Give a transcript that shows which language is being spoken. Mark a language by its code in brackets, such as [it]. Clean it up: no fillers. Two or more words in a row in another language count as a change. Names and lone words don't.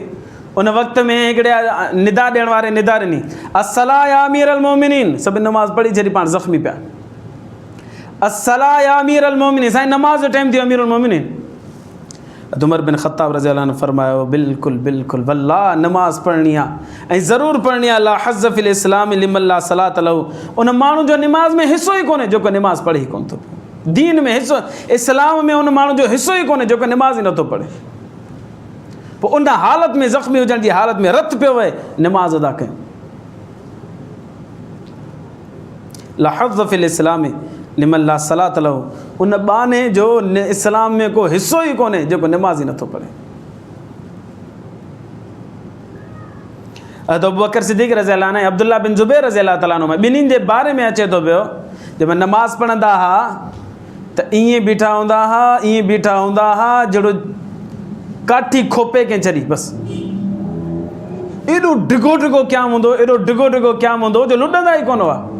[sd] उन वक़्त में हिकिड़े निदा ॾियण वारे निदा ॾिनी, [ar] الصلاة يا أمير المؤمنين, [sd] सभिनी नमाज़ पढ़ी छॾी, पाण ज़ख़्मी पिया। [ar] الصلاة يا أمير المؤمنين, [sd] साईं नमाज़ जो टाइम थियो [ar] أمير المؤمنين. [sd] उमर बिन ख़त्ताब [ar] رضي الله عنه [sd] फरमायो, बिल्कुलु बिल्कुलु वल्लाह नमाज़ पढ़णी आहे ऐं ज़रूरु पढ़णी आहे। [ar] لا حظ في الإسلام لمن لا صلاة له, [sd] उन माण्हू जो नमाज़ में हिसो ई कोन्हे जेको नमाज़ पढ़े ई कोन थो। दीन में हिसो, इस्लाम में उन माण्हू जो हिसो ई कोन्हे जेको नमाज़ ई नथो पढ़े। पोइ उन हालत में ज़ख़्मी हुजण जी हालत में रत पियो वहे, नमाज़ अदा कयूं। [ar] لا حظ في الإسلام لمن لا صلاة له, [sd] उन बाने जो इस्लाम में को हिसो ई कोन्हे जेको नमाज़ ई नथो पढ़े। अबू बकर सिद्दीक़ [ar] رضي الله عنه, [sd] अब्दुल्ला बिन ज़ुबैर [ar] رضي الله تعالى عنه, [sd] ॿिन्हिनि जे बारे में अचे थो पियो, जंहिं महिल नमाज़ पढ़ंदा हुआ त ईअं बीठा हूंदा हुआ, ईअं बीठा हूंदा हुआ जहिड़ो काठी खोपे कंहिं छॾी, बसि एॾो डिघो डिघो क़याम हूंदो, एॾो डिघो डिघो क़याम हूंदो जो लुॾंदा ई कोन हुआ।